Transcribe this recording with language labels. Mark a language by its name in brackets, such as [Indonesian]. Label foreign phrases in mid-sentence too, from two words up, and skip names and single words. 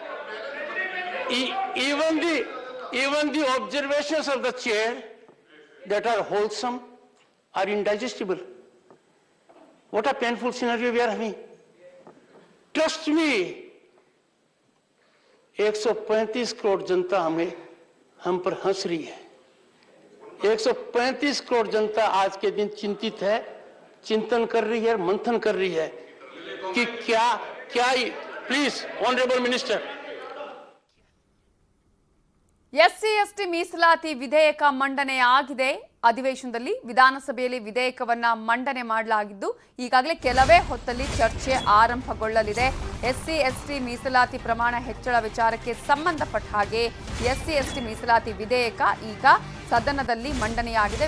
[English] Even the observations of the chair that are wholesome are indigestible. What a painful scenario we are having. Trust me, [Hindi] 135 करोड़ जनता हम पर हंस रही है. 135 करोड़ जनता आज के दिन चिंतित है, चिंतन कर रही है, मंथन कर रही है कि क्या [English] please honourable minister. [Kannada] ಎಸ್ಸಿ ಎಸ್ಟಿ ಮೀಸಲಾತಿ ವಿಧೇಯಕ ಮಂಡನೆ ಆಗಿದೆ. ಅಧಿವೇಶನದಲ್ಲಿ ವಿಧಾನಸಭೆಯಲ್ಲಿ ವಿಧೇಯಕವನ್ನ ಮಂಡನೆ ಮಾಡಲಾಗಿದ್ದು ಈಗಾಗಲೇ ಕೆಲವೇ ಹೊತ್ತಲ್ಲಿ ಚರ್ಚೆ ಆರಂಭಗೊಳ್ಳಲಿದೆ. ಎಸ್ಸಿ ಎಸ್ಟಿ ಮೀಸಲಾತಿ ಪ್ರಮಾಣ ಹೆಚ್ಚಳ ವಿಚಾರಕ್ಕೆ ಸಂಬಂಧಪಟ್ಟ ಹಾಗೆ ಎಸ್ಸಿ ಎಸ್ಟಿ ಮೀಸಲಾತಿ ವಿಧೇಯಕ ಈಗ ಸದನದಲ್ಲಿ ಮಂಡನೆಯಾಗಿದೆ.